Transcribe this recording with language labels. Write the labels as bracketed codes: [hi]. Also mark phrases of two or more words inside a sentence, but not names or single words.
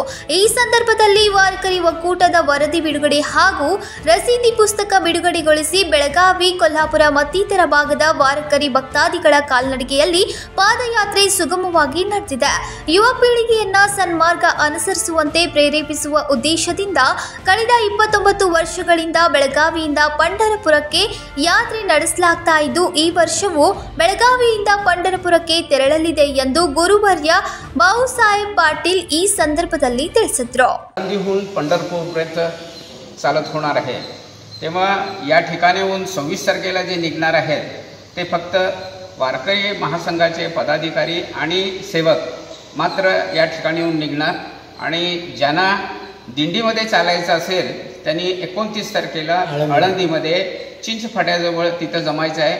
[kn] ಈ ಸಂದರ್ಭದಲ್ಲಿ ವಾರಕರಿ ಒಕ್ಕೂಟದ ವರದಿ ಬಿಡುಗಡೆ ಹಾಗೂ ರಸೀದಿ ಪುಸ್ತಕ ಬಿಡುಗಡೆಗೊಳಿಸಿ ಬೆಳಗಾವಿ, ಕೊಲ್ಹಾಪುರ ಮತ್ತಿತರ ಭಾಗದ ವಾರಕರಿ ಭಕ್ತಾದಿಗಳ ಕಾಲ್ನಡಿಗೆಯಲ್ಲಿ ಪಾದಯಾತ್ರೆ ಸುಗಮವಾಗಿ ನಡೆದಿದೆ। ಯುವ ಪೀಳಿಗೆಯನ್ನ ಸನ್ಮಾರ್ಗ ಅನುಸರಿಸುವಂತೆ ಪ್ರೇರೇಪಿಸುವ ಉದ್ದೇಶದಿಂದ ಕಳೆದ 29 ವರ್ಷಗಳಿಂದ ಬೆಳಗಾವಿಯಿಂದ ಪಂಢರಪುರಕ್ಕೆ ಯಾತ್ರೆ ನಡೆಸಲಾಗ್ತಾ ಇದ್ದು, ಈ ವರ್ಷವೂ ಬೆಳಗಾವಿಯಿಂದ ಪಂಢರಪುರಕ್ಕೆ ತೆರಳಲಿದೆ ಎಂದು गुरुवर्य भाऊसाहेब पाटील ಈ संदर्भाದಲ್ಲಿ ತಿಳಿಸಿದರು। [mr] आळंदीहून पंढरपूरपर्यंत चालत होणार आहे, तेव्हा या ठिकाणीहून 26 तारखेला जे निघणार आहेत ते फक्त वारकरी महासंघाचे पदाधिकारी आणि सेवक मात्र या ठिकाणीहून निघणार आणि ज्यांना दिंडीमध्ये चालायचं असेल त्यांनी 29 तारखेला आळंदीमध्ये चिंचफाट्याजवळ तिथं जमायचं आहे।